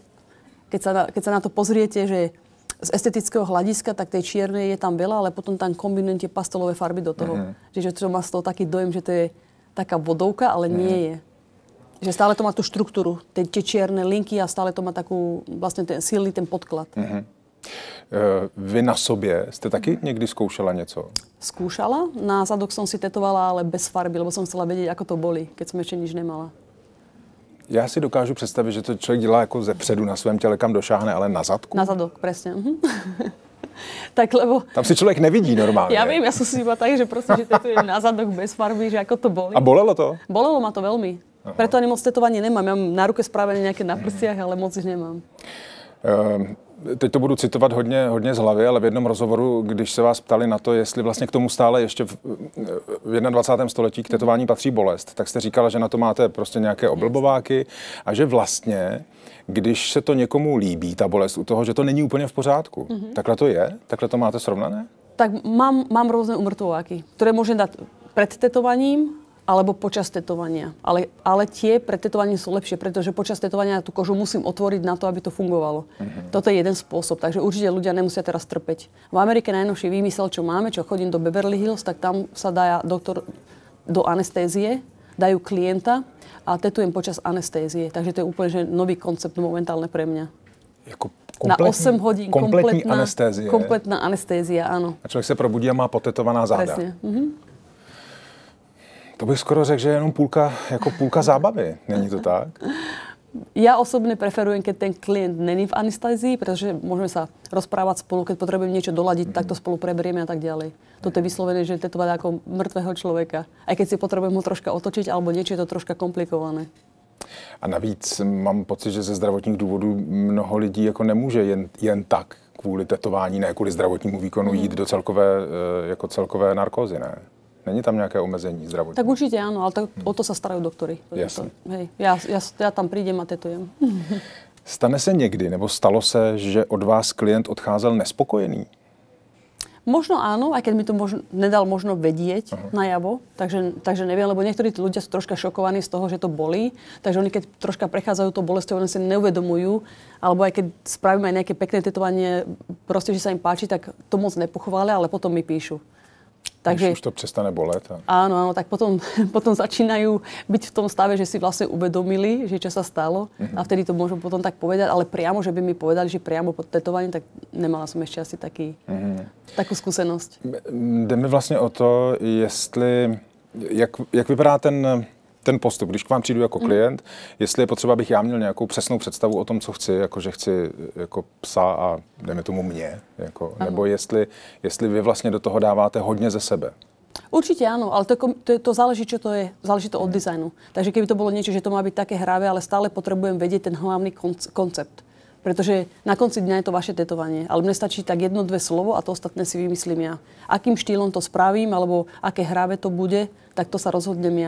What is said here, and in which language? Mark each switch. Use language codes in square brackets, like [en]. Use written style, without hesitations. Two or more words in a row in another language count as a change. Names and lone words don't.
[sk] Keď sa na to pozriete, že z estetického hľadiska, tak tej čiernej je tam veľa, ale potom tam kombinujete pastelové farby do toho. Čiže to má z toho taký dojem, že to je taká vodovka, ale nie je. Že stále to má tú štruktúru, tie čierne linky a stále to má takú, vlastne ten silný ten podklad. [cs] Vy na sobě jste taky někdy zkoušela něco? [sk] Skúšala. Na zadok som si tetovala, ale bez farby, lebo som chcela vedieť, ako to boli, keď som ešte nič nemala. [cs] Já si dokážu představit, že to člověk dělá jako ze předu na svém těle, kam došáhne, ale na zadku. [sk] Na zadok, presne. Tak lebo... [cs] Tam si člověk nevidí normálně. [sk] Ja viem, ja som si iba tak, že proste, že tetujem na zadok bez farby, že ako to boli. [cs] A bolelo to? [sk] Bolelo ma to veľmi. Preto ani moc tetovanie nemám. Ja mám na ruke spravené nejaké na prstiach, ale moc ich nemám. [cs] teď to budu citovat hodně z hlavy, ale v jednom rozhovoru, když se vás ptali na to, jestli vlastně k tomu stále ještě v 21. století k tetování patří bolest, tak jste říkala, že na to máte prostě nějaké oblbováky a že vlastně, když se to někomu líbí, ta bolest u toho, že to není úplně v pořádku. Takhle to je? Takhle to máte srovnané? [sk] Tak mám rôzne umrtvováky, ktoré môžem dať pred tetovaním alebo počas tetovania. Ale tie pred tetovaním sú lepšie, pretože počas tetovania tú kožu musím otvoriť na to, aby to fungovalo. Toto je jeden spôsob, takže určite ľudia nemusia teraz trpeť. V Amerike najnovší výmysel, čo máme, čo chodím do Beverly Hills, tak tam sa dá doktor do anestézie, dajú klienta a tetujem počas anestézie. Takže to je úplne že nový koncept momentálne pre mňa. Na 8 hodín kompletná anestézia, áno. [cs] A človek sa probudí a má potetovaná záda. [sk] Presne. [cs] To bych skoro řekl, že je jenom půlka zábavy. Není to tak? [sk] Ja osobne preferujem, keď ten klient není v anestézii, pretože môžeme sa rozprávať spolu, keď potrebujem niečo doladiť, tak to spolu preberieme a tak ďalej. Toto je vyslovené, že tetovať ako mŕtvého človeka. Aj keď si potrebujem ho troška otočiť, alebo niečo je to troška komplikované. [cs] A navíc mám pocit, že ze zdravotních důvodů mnoho lidí jako nemůže jen tak kvůli tetování, ne kvůli zdravotnímu výkonu jít do celkové narkózy, ne? Není tam nějaké omezení zdravotní? [sk] Tak určite áno, ale o to sa starajú doktori. Jasne. Hej, ja tam prídem a tetujem. [cs] Stane se někdy, nebo stalo se, že od vás klient odcházel nespokojený? [sk] Možno áno, aj keď mi to nedal možno vedieť najavo, takže neviem, lebo niektorí tí ľudia sú troška šokovaní z toho, že to bolí, takže oni keď troška prechádzajú to bolestou, oni si neuvedomujú, alebo aj keď spravíme aj nejaké pekné tetovanie, proste, že sa im páči, tak to moc nepochvália, ale potom mi píšu. [cs] Takže už to přestane bolet. [sk] Áno, tak potom začínajú byť v tom stave, že si vlastne uvedomili, že čo sa stalo a vtedy to môžu potom tak povedať, ale priamo, že by mi povedali, že priamo pod tetovaním, tak nemala som ešte asi takú skúsenosť. [cs] Jde mi vlastně o to, jestli, jak vypadá ten postup, když k vám přijdu jako klient, jestli je potřeba, abych já měl nějakou přesnou představu o tom, co chci, jako že chci jako psa a dejme tomu mě, jako, nebo jestli vy vlastně do toho dáváte hodně ze sebe. [sk] Určite áno, ale to záleží, čo to je. Záleží to od dizajnu. Takže keby to bolo niečo, že to má byť také hravé, ale stále potrebujem vedieť ten hlavný koncept. Pretože na konci dňa je to vaše tetovanie. Ale mne stačí tak 1-2 slovo a to ostatné si vymyslím ja. Akým štýlom to spravím, alebo aké hravé to bude, tak to sa rozhodnem ja.